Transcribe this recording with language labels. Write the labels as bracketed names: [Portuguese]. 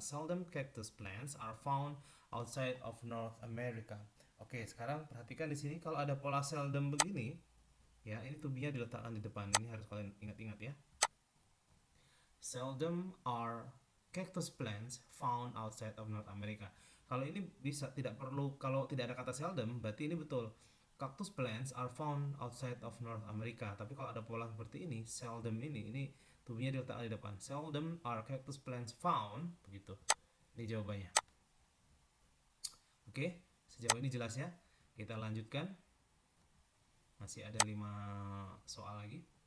[English] Seldom cactus plants are found outside of North America. [Indonesian] Oke, sekarang perhatikan di sini kalau ada pola seldom begini, ya, ini to be-nya diletakkan di depan. Ini harus kalian ingat-ingat ya. [English] Seldom are cactus plants found outside of North America. [Indonesian] Kalau ini bisa, tidak perlu, kalau tidak ada kata seldom, berarti ini betul. [English] Cactus plants are found outside of North America. [Indonesian] Tapi kalau ada pola seperti ini, seldom ini tubuhnya diletakkan di depan. [English] Seldom are cactus plants found, [Indonesian] begitu. Ini jawabannya. Oke, sejauh ini jelas ya. Kita lanjutkan. Masih ada 5 soal lagi.